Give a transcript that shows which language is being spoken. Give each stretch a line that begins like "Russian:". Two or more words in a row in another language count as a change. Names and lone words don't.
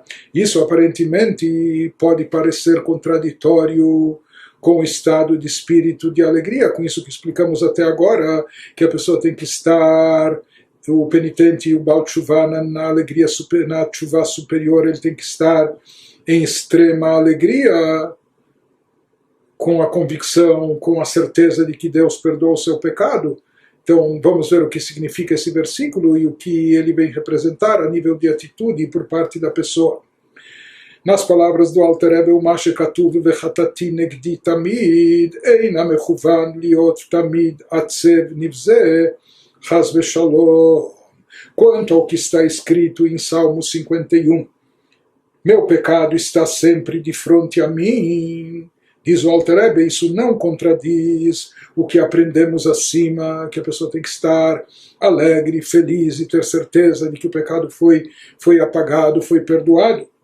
Portuguese: Isso aparentemente pode parecer contraditório com o estado de espírito de alegria, com isso que explicamos até agora, que a pessoa tem que estar, o penitente e o
Hebrew: בעל תשובה
Portuguese: na alegria, na Teshuvah superior, ele tem que estar em extrema alegria, com a convicção, com a certeza de que Deus perdoa o seu pecado. Então vamos ver o que significa esse versículo e o que ele vem representar a nível de atitude por parte da pessoa. Nas palavras do Alter Rebbe, o
Hebrew: מה שכתוב וחטאתי נגדי תמיד אינו מכוון להיות תמיד עצב נבזה חס ושלום.
Portuguese: Quanto ao que está escrito em Salmo 51, meu pecado está sempre de frente a mim, diz o Alter Rebbe, isso não contradiz o que aprendemos acima, que a pessoa tem que estar alegre, feliz e ter certeza de que o pecado foi apagado, foi perdoado.